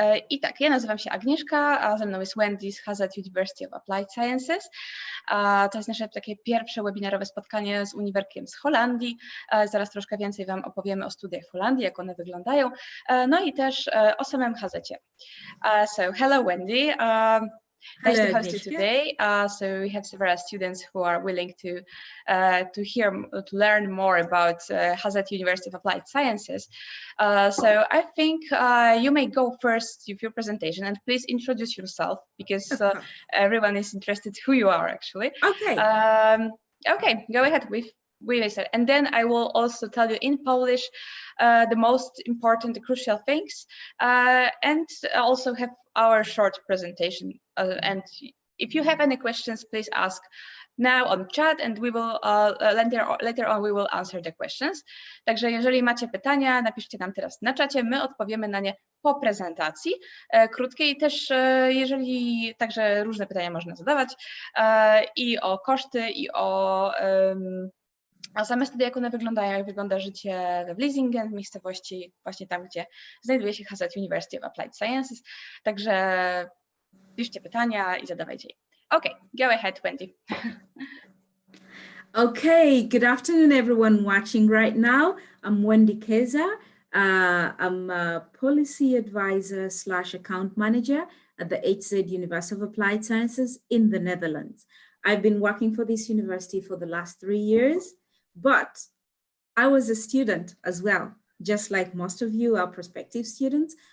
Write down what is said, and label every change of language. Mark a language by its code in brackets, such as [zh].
[pl] I tak, ja nazywam się Agnieszka, a ze mną jest Wendy z HZ University of Applied Sciences. To jest nasze takie pierwsze webinarowe spotkanie z uniwerkiem z Holandii. Zaraz troszkę więcej Wam opowiemy o studiach w Holandii, jak one wyglądają, no i też o samym HZ-cie. [en] So hello Wendy. Nice to host you today. So we have several students who are willing to learn more about HZ University of Applied Sciences. So I think you may go first with your presentation, and please introduce yourself, because everyone is interested who you are actually. Okay. Okay, go ahead with it, and then I will also tell you in Polish the most important, the crucial things, and also have our short presentation. And if you have any questions, please ask now on chat, and we will later on we will answer the questions. [pl] Także jeżeli macie pytania, napiszcie nam teraz na czacie, my odpowiemy na nie po prezentacji krótkiej. Też jeżeli także różne pytania można zadawać i o koszty, i o same studia, jak one wyglądają, jak wygląda życie w Vlissingen, w miejscowości właśnie tam, gdzie znajduje się HZ University of Applied Sciences. Także piszcie pytania i zadawajcie je. [en] Okay, go ahead, Wendy. Okay, good afternoon, everyone watching right now. I'm Wendy Keza. I'm a policy advisor / account manager at the HZ University of Applied Sciences in the Netherlands. I've been working for this university for the last 3 years, but I was a student as well, just like most of you are prospective students.